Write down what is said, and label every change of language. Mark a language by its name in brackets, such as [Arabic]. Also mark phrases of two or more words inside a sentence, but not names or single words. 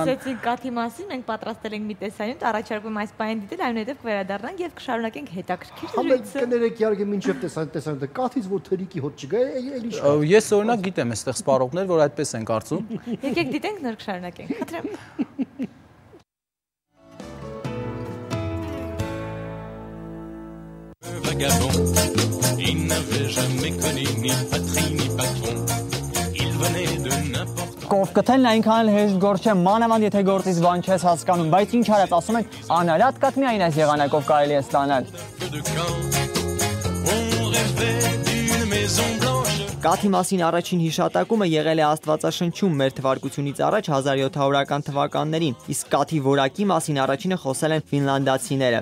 [Armenian] Քանի որ խոսեցինք կաթի մասին, մենք պատրաստել ենք մի տեսանյութ, առաջարկում այս պահին դիտել, այնուհետև կվերադառնանք եւ կշարունակենք հետաքրքիր զրույցը։ Կներեք իհարկե մինչև տեսանյութը կաթից որ թրիկի հոտ չգա, էլի շա։ Ես օրինակ գիտեմ այստեղ սպառողներ, որ այդպես են կարծում։ Եկեք դիտենք, նոր կշարունակենք։ Խնդրեմ։ [French] Vagabond, il n'avait jamais connu ni patrie ni patron. Il venait de n'importe où. [Armenian] Կով կթելն այնքան էլ հեշտ գործ չէ, մանավանդ եթե գործից բան չես հասկանում, բայց ինչ արած ասում են, անարատ կաթ միայն այս եղանակով կարելի է ստանալ։ Կաթի մասին առաջին հիշատակումը եղել է Աստվածաշնչում մեր թվարկությունից առաջ 1700-ական թվականներին, իսկ կաթի որակի մասին առաջինը խոսել են ֆինլանդացիները։